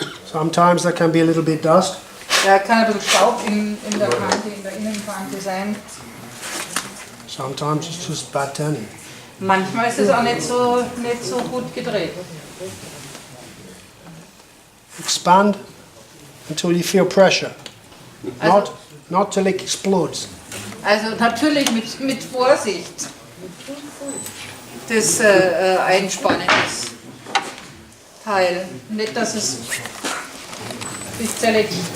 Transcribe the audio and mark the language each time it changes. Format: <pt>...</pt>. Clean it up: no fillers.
<en>Sometimes there can be a little bit dust.</en> <de>Da kann ein bisschen Staub in der Kante, in der Innenkante sein.</de> <en>Sometimes it's just bad turning.</en> <de>Manchmal ist es auch nicht so gut gedreht.</de> <en>Expand until you feel pressure.</en> <de>Also,</de> <en>not till it explodes.</en> <de>Also natürlich mit Vorsicht. Das Einspannen, das Teil. Nicht, dass es bis zerlegt.</de>